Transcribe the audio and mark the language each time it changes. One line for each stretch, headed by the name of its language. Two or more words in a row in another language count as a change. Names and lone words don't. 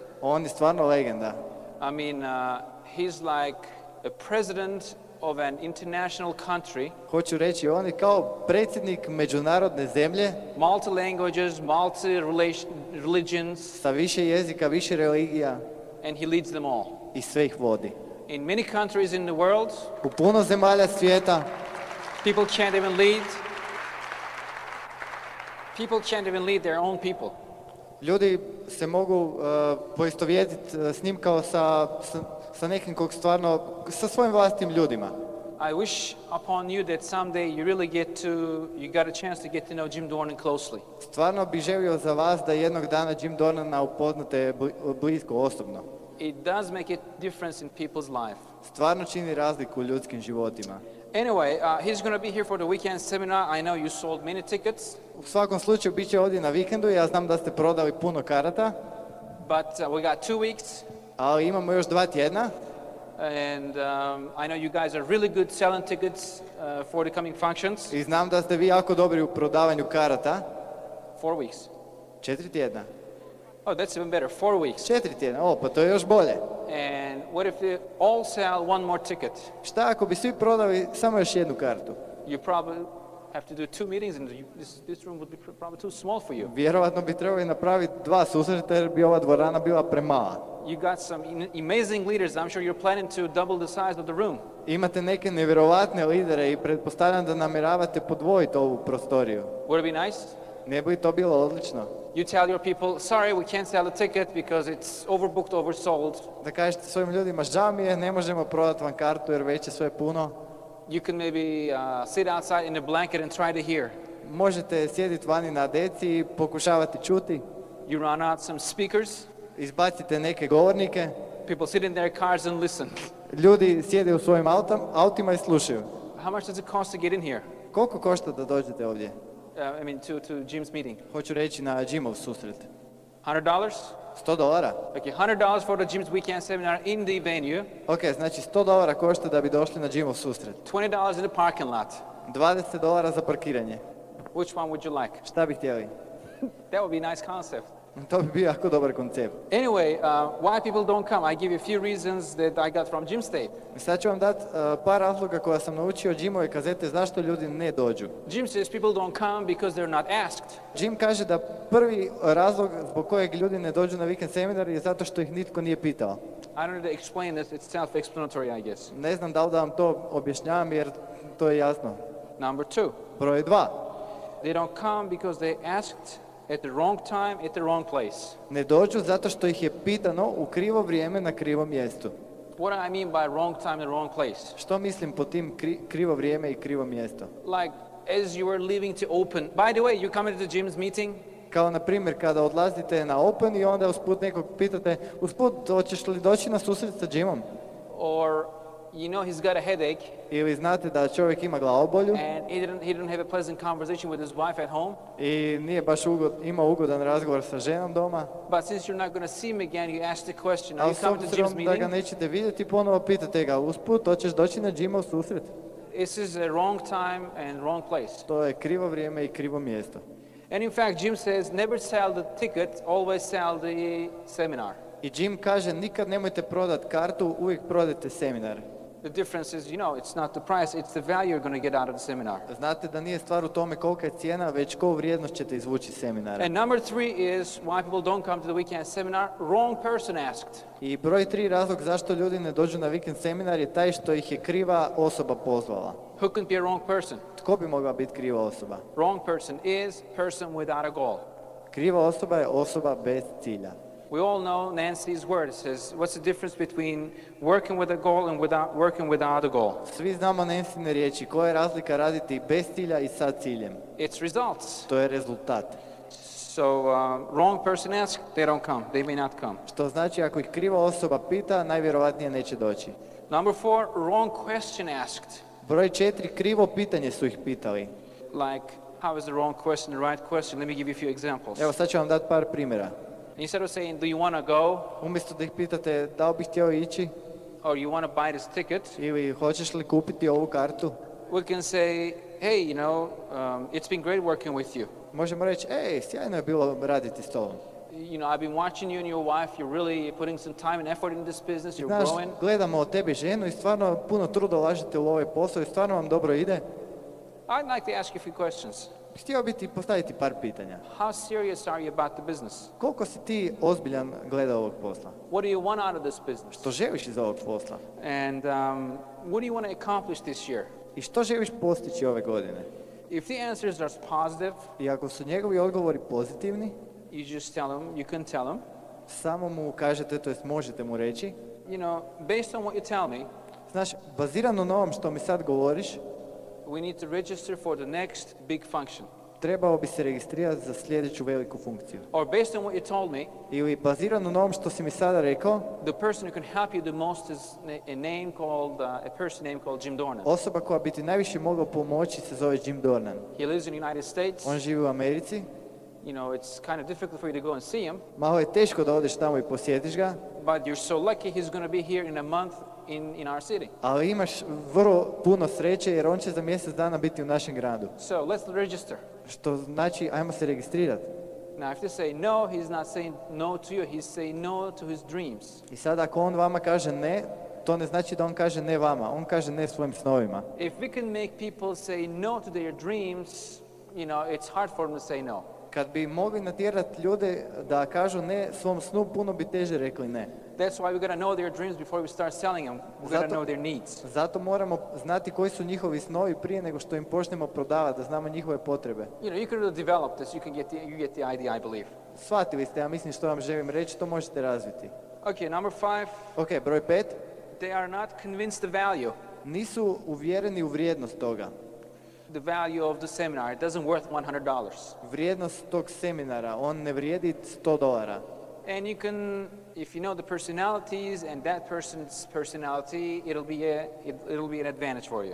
Croatian: On je stvarno legenda.
English: I mean, he's like a president of an international country.
Croatian: Hoću reći, on je kao predsjednik međunarodne zemlje.
English: Multi languages, multi religions.
Croatian: Sa više jezika, više religija.
English: And he leads them all.
Croatian: I sve ih vodi.
English: In many countries in the world.
Croatian: U puno zemalja svijeta.
English: People can't even lead. People can't even lead their own people.
Croatian: Ljudi se mogu poistovjetiti s njim kao sa nekim kog stvarno, sa svojim vlastitim ljudima.
English: I wish upon you that someday you really you got a chance to get to know Jim Dornan closely.
Croatian: Stvarno bih želio za vas da jednog dana Jim Dornana upoznate blisko, osobno.
English: It does make a difference in people's life.
Croatian: Stvarno čini razliku u ljudskim životima.
English: Anyway, he's going to be here for the weekend seminar. I know you sold many tickets.
Croatian: U svakom slučaju bit će ovdje na vikendu. Ja znam da ste prodali puno karata.
English: But we got 2 weeks.
Croatian: Ali imamo još 2 tjedna.
English: And I know you guys are really good selling tickets for the coming functions.
Croatian: I znam da ste vi jako dobri u prodavanju karata.
English: 4 weeks.
Croatian: 4 tjedna.
English: Oh, that's even better. 4 weeks.
Croatian: 4 tjedna. Pa to je još bolje.
English: And what if they all sell one more ticket?
Croatian: Šta ako bi svi prodali samo još jednu kartu?
English: You probably have to do 2 meetings and this room would be probably too small for you.
Croatian: Vjerovatno bi trebali napraviti 2 susreta jer bi ova dvorana bila premala.
English: You got some amazing leaders. I'm sure you're planning to double the size of the room.
Croatian: Imate neke nevjerovatne lidere i pretpostavljam da namjeravate podvojiti ovu prostoriju.
English: Would it be nice?
Croatian: Ne bi to bilo odlično?
English: You tell your people, sorry, we can't sell the ticket because it's overbooked, oversold.
Croatian: Da kažete svojim ljudima, žao mi je, ne možemo prodati vam kartu jer već je sve puno.
English: You can maybe sit outside in a blanket and try to hear.
Croatian: Možete sjediti vani na deci i pokušavati čuti.
English: You run out some speakers.
Croatian: Izbacite neke govornike.
English: People sit in their cars and listen.
Croatian: Ljudi sjede u svojim autima i slušaju.
English: How much does it cost to get in here?
Croatian: Koliko košta da dođete ovdje?
English: To Jim's meeting.
Croatian: Hoću reći na Jimov susret.
English: $100?
Croatian: $100?
English: Okay, $100 for the Jim's weekend seminar in the venue.
Croatian: Ok, znači $100 košta da bi došli na Jimov susret.
English: $20 in the parking lot.
Croatian: $20 za parkiranje.
English: Which one would you like?
Croatian: Šta bi htjeli?
English: That would be a nice concept.
Croatian: To bi bio jako dobar koncept.
English: Anyway, why people don't come? I give you a few reasons that I got from Jim's tape.
Croatian: Sad ću vam dati par razloga koja sam naučio od Jimove kazete zašto ljudi ne dođu.
English: Jim says people don't come because they're not asked.
Croatian: Jim kaže da prvi razlog zbog kojeg ljudi ne dođu na vikend seminar je zato što ih nitko nije pitao.
English: I don't need to explain this, it's self-explanatory, I guess.
Croatian: Ne znam da li da vam to objašnjavam jer to je jasno.
English: Number 2.
Croatian: Broj 2.
English: They don't come because they asked at the wrong time, at the wrong place.
Croatian: Ne dođu zato što ih je pitano u krivo vrijeme na krivom mjestu.
English: What do I mean by wrong time and wrong place?
Croatian: Što mislim po tim krivo vrijeme i krivo mjesto?
English: Like as you were leaving to open. By the way, you come into the Jim's meeting?
Croatian: Kao na primjer kada odlazite na Open i onda usput nekog pitate, usput hoćeš li doći na susret sa Jimom?
English: Or you know he's got a headache.
Croatian: Ili znate da čovjek ima glavobolju
English: And he didn't have a pleasant conversation with his wife at home.
Croatian: i nije baš imao ugodan razgovor sa ženom doma.
English: But since you're not going to see him again, you ask the question, are
Croatian: Ali
English: you
Croatian: s
English: coming to Jim's
Croatian: obzirom da ga
English: meeting?
Croatian: nećete vidjeti, ponovo pitate ga, usput hoćeš doći na Jimov susret?
English: This is a wrong time and wrong place.
Croatian: To je krivo vrijeme i krivo mjesto.
English: And in fact, Jim says, never sell the ticket, always sell the seminar.
Croatian: I Jim kaže, nikad nemojte prodati kartu, uvijek prodajte seminar.
English: The difference is, it's not the price, it's the value you're going to get out of the seminar.
Croatian: Znate da nije stvar u tome kolika je cijena, već koju vrijednost ćete izvući iz seminara.
English: And number 3 is why people don't come to the weekend seminar. Wrong person asked.
Croatian: I broj 3 razlog zašto ljudi ne dođu na vikend seminar je taj što ih je kriva osoba pozvala.
English: Who can be a wrong person?
Croatian: Tko bi mogla biti kriva osoba?
English: Wrong person is person without a goal.
Croatian: Kriva osoba je osoba bez cilja.
English: We all know Nancy's word. It says, what's the difference between working with a goal and working without a goal?
Croatian: Svi znamo Nancyne riječi, koja je razlika raditi bez cilja i sa ciljem?
English: It's results.
Croatian: To je rezultat.
English: So wrong person asks, they don't come. They may not come.
Croatian: Što znači ako ih kriva osoba pita, najvjerojatnije neće doći.
English: Number 4, wrong question asked.
Croatian: Broj 4, krivo pitanje su ih pitali.
English: Like, how is the wrong question the right question? Let me give you a few examples.
Croatian: Evo sad ću vam dati par primjera.
English: Instead of saying, do you want to go?
Croatian: Umjesto da ih pitate da li bih htio ići
English: Or you want to buy this ticket?
Croatian: ili hoćeš li kupiti ovu kartu,
English: We can say, hey, it's been great working with you.
Croatian: možemo reći, sjajno je bilo raditi s tobom.
English: I've been watching you and your wife. You're really putting some time and effort in this business. You're
Croatian: Znaš,
English: growing.
Croatian: gledamo od tebe ženu i stvarno puno truda ulažete u ovaj posao i stvarno vam dobro ide.
English: I'd like to ask you a few questions.
Croatian: Htio bi ti postaviti par pitanja.
English: How serious are you about the business?
Croatian: Koliko si ti ozbiljan gleda ovog posla?
English: What do you want out of this business?
Croatian: Što želiš iz ovog posla?
English: And what do you want to accomplish this year?
Croatian: I što želiš postići ove godine?
English: If the answers are positive,
Croatian: I ako su njegovi odgovori pozitivni,
English: you just tell them, you can tell them,
Croatian: samo mu kažete, to jest možete mu reći,
English: based on what you tell me,
Croatian: znaš, bazirano na ovom što mi sad govoriš,
English: we need to register for the next big function.
Croatian: trebao bi se registrirati za sljedeću veliku funkciju.
English: Or based on what you told me,
Croatian: Ili bazirano na ovom što si mi sada rekao,
English: the person who can help you the most is a person named called Jim Dornan.
Croatian: osoba koja bi ti najviše mogla pomoći se zove Jim Dornan.
English: He lives in the United States.
Croatian: On živi u Americi.
English: It's kind of difficult for you to go and see him,
Croatian: Malo je teško da odeš tamo i posjetiš ga,
English: but you're so lucky he's going to be here in a month in our city.
Croatian: ali imaš vrlo puno sreće jer on će za mjesec dana biti u našem gradu.
English: So let's register.
Croatian: Što znači, ajmo se registrirati.
English: Now, if they say no, he's not saying no to you, he's saying no to his dreams.
Croatian: I sad ako on vama kaže ne, to ne znači da on kaže ne vama, on kaže ne svojim snovima.
English: If we can make people say no to their dreams, it's hard for them to say no.
Croatian: Kad bi mogli natjerati ljude da kažu ne svom snu, puno bi teže rekli ne.
English: That's why we got to know their dreams before we start selling them. We got to know their needs.
Croatian: Zato moramo znati koji su njihovi snovi prije nego što im počnemo prodavati, da znamo njihove potrebe.
English: You can really develop this. You get the idea, I believe.
Croatian: shvatili ste, ja mislim što vam želim reći, to možete razviti.
English: Okay, number 5,
Croatian: Ok, broj 5.
English: they are not convinced the value.
Croatian: Nisu uvjereni u vrijednost toga.
English: The value of the seminar, it doesn't worth $100.
Croatian: Vrijednost tog seminara, on ne vrijedi $100.
English: And you can, if you know the personalities and that person's personality, it'll be an advantage for you.